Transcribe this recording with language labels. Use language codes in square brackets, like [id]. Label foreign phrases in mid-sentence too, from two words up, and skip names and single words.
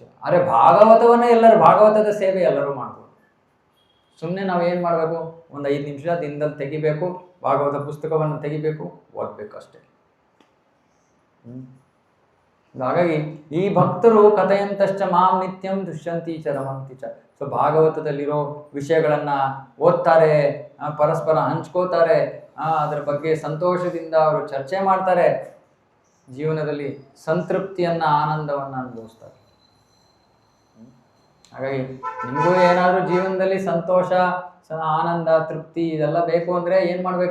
[kn] ಆದರೆ ಭಾಗವತವನ್ನೇ ಭಾಗವತದ ಸೇವೆ ಎಲ್ಲರೂ ಮಾಡ್ಬೋದು. ಸುಮ್ಮನೆ ನಾವೇನು ಮಾಡಬೇಕು? ಒಂದು 5 ನಿಮಿಷ ದಿನದಲ್ಲಿ ತೆಗಿಬೇಕು, ಭಾಗವತ ಪುಸ್ತಕವನ್ನು ತೆಗಿಬೇಕು, ಓದಬೇಕು ಅಷ್ಟೇ. ಹಾಗಾಗಿ ಈ ಭಕ್ತರು [sa] ಕಥೆಯಂತಶ್ಚ ಮಾಂ ನಿತ್ಯಂ ದುಷ್ಯಂತಿ ಚ ರಮಂತಿ ಚ. [kn] ಸೊ ಭಾಗವತದಲ್ಲಿರೋ ವಿಷಯಗಳನ್ನ ಓದ್ತಾರೆ, ಪರಸ್ಪರ ಹಂಚ್ಕೋತಾರೆ, ಅದರ ಬಗ್ಗೆ ಸಂತೋಷದಿಂದ ಅವರು ಚರ್ಚೆ ಮಾಡ್ತಾರೆ, ಜೀವನದಲ್ಲಿ ಸಂತೃಪ್ತಿಯನ್ನ ಆನಂದವನ್ನ ಅನುಭವಿಸ್ತಾರೆ. ಹಾಗಾಗಿ ನಿಮಗೂ ಏನಾದರೂ ಜೀವನದಲ್ಲಿ ಸಂತೋಷ, ಆನಂದ, ತೃಪ್ತಿ ಇದೆಲ್ಲ ಬೇಕು ಅಂದ್ರೆ ಏನ್ ಮಾಡ್ಬೇಕು?